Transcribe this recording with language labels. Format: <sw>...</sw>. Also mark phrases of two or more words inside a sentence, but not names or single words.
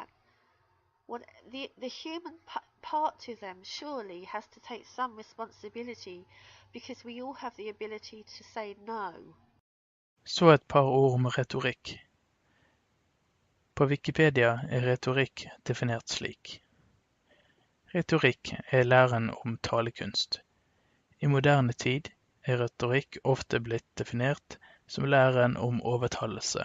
<en>What the human part to them surely has to take some responsibility, because we all have the ability to say no.</en> <no>Så et par ord om retorikk. På Wikipedia er retorikk definert slik. Retorikk er læren om talekunst. I moderne tid er retorikk ofte blitt definert som læren om overtalelse.</no>